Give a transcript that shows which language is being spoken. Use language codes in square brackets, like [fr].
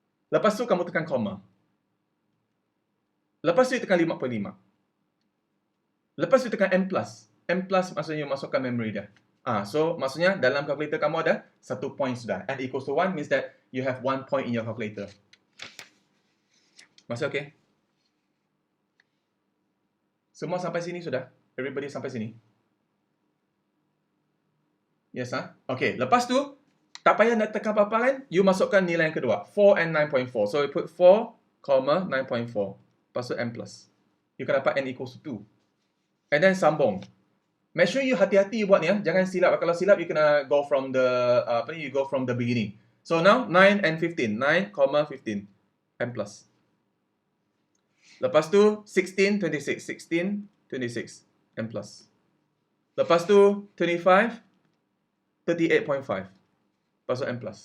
[ms] Lepas tu kamu tekan koma. Lepas tu tekan 5.5. Lepas tu tekan M+. M+ maksudnya masukkan memory dia. So maksudnya dalam calculator kamu ada 1 point sudah. [en] N equals to 1 means that you have 1 point in your calculator. [ms] Masih okay? Semua sampai sini sudah? Everybody sampai sini? Yes, ha? Okay, lepas tu, tak payah nak tekan apa-apa kan? You masukkan nilai yang kedua. 4 and 9.4. [en] So you put 4, 9.4. [ms] Lepas tu M+. [en] You [ms] akan dapat [en] N equals to 2. [ms] And then sambung. Make sure you hati-hati buat ni ya. Jangan silap. Kalau silap, you kena [en] go from the you go from the beginning. So now 9 and 15. 9, 15. M+. [ms] Lepas tu 16, 26. 16, 26. M+. Lepas tu 25, 38.5. Lepas tu M+.